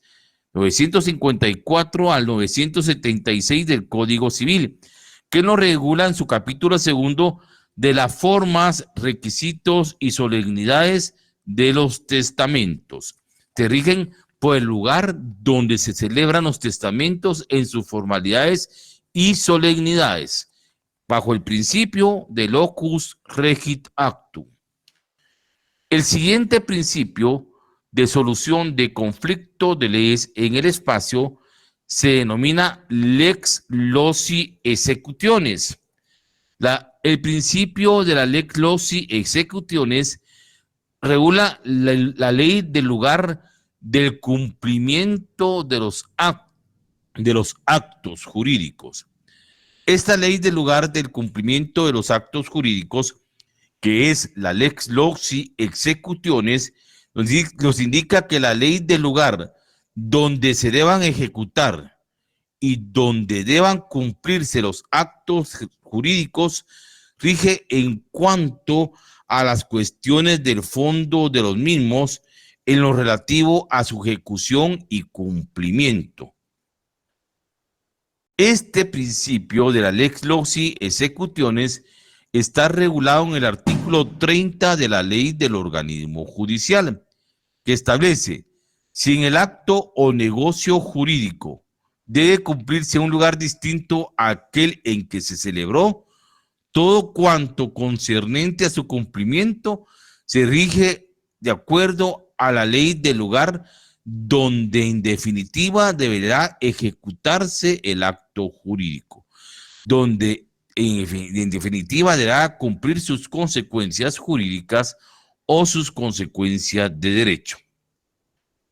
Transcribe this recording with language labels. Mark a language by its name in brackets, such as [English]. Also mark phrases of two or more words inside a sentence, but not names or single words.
[Spanish] 954 al 976 del Código Civil, que nos regula en su capítulo segundo de las formas, requisitos y solemnidades de los testamentos. Se rigen por el lugar donde se celebran los testamentos en sus formalidades y solemnidades, bajo el principio de [Latin] locus regit actum. [Spanish] El siguiente principio de solución de conflicto de leyes en el espacio se denomina [Latin] lex loci executiones. [Spanish] El principio de la [Latin] lex loci executiones [Spanish] regula la ley del lugar del cumplimiento de los actos jurídicos. Esta ley del lugar del cumplimiento de los actos jurídicos, que es la [Latin] lex loci executiones, [Spanish] nos indica que la ley del lugar donde se deban ejecutar y donde deban cumplirse los actos jurídicos rige en cuanto a las cuestiones del fondo de los mismos en lo relativo a su ejecución y cumplimiento. Este principio de la [Latin] lex loci executiones [Spanish] está regulado en el artículo 30 de la ley del organismo judicial, que establece: si en el acto o negocio jurídico debe cumplirse en un lugar distinto a aquel en que se celebró, todo cuanto concernente a su cumplimiento se rige de acuerdo a la ley del lugar donde en definitiva deberá ejecutarse el acto jurídico, donde en definitiva deberá cumplir sus consecuencias jurídicas o sus consecuencias de derecho.